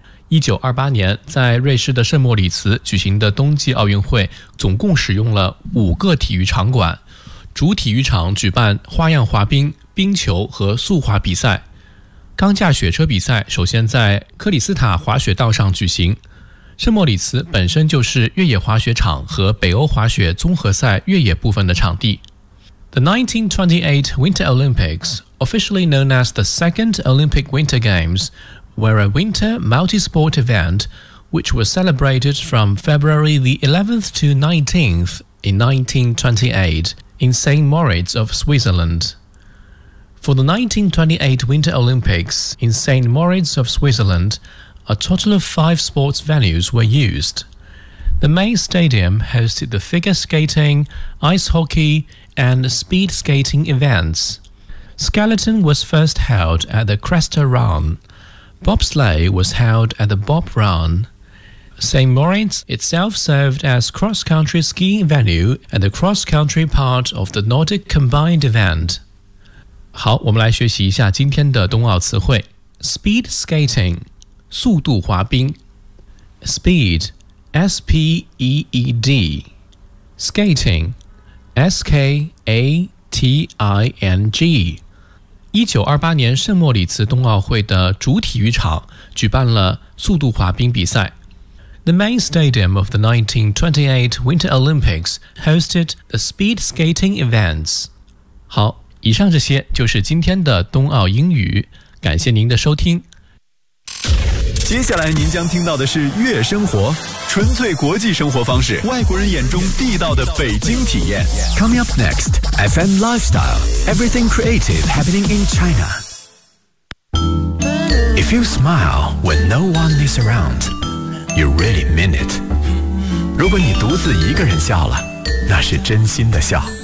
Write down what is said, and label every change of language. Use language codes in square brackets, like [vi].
[zh] 1928年在瑞士的圣莫里茨举行的冬季奥运会总共使用了五个体育场馆，主体育场举办花样滑冰、冰球和速滑比赛。钢架雪车比赛首先在克里斯塔滑雪道上举行，圣莫里茨本身就是越野滑雪场和北欧滑雪综合赛越野部分的场地。 [en] The 1928 Winter Olympics, officially known as the Second Olympic Winter Games, were a winter multi-sport event which was celebrated from February the 11th to 19th in 1928 in St. Moritz of Switzerland. For the 1928 Winter Olympics in St. Moritz of Switzerland, a total of 5 sports venues were used. The main stadium hosted the figure skating, ice hockey, and speed skating events. Skeleton was first held at the Cresta Run. Bobsleigh was held at the Bob Run. St. Moritz itself served as cross-country skiing venue and the cross-country part of the Nordic combined event. [zh] 好，我们来学习一下今天的冬奥词汇。 [en] Speed skating, [zh] 速度滑冰。 [en] Speed, S-P-E-E-D. Skating, S-K-A-T-I-N-G. [zh] 1928年圣莫里茨冬奥会的主体育场举办了速度滑冰比赛。 [en] The main stadium of the 1928 Winter Olympics hosted the speed skating events. [zh] 好，以上这些就是今天的冬奥英语，感谢您的收听。接下来您将听到的是悦生活，纯粹国际生活方式，外国人眼中地道的北京体验。 [en] Coming up next, FM Lifestyle, Everything Creative Happening in China. If you smile when no one is around, you really mean it. [zh] 如果你独自一个人笑了，那是真心的笑。